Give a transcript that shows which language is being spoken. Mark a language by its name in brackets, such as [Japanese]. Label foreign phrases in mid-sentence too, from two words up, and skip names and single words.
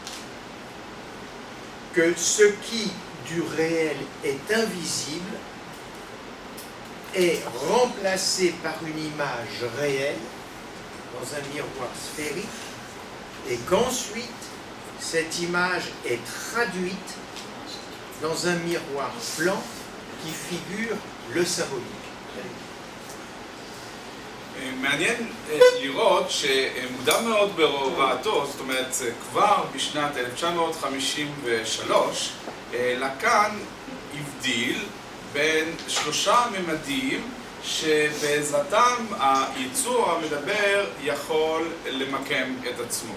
[French] que ce qui du réel est invisible est remplacé par une image réelle dans un miroir sphérique et qu'ensuite cette image est traduite dans un miroir blanc qui figure le symbolique. [Hebrew] מעניין לראות שמוקדם מאוד בהוראתו, זאת אומרת כבר בשנת 1953, לקאן הבדיל בין שלושה ממדים שבעזרתם היצור המדבר יכול למקם את עצמו.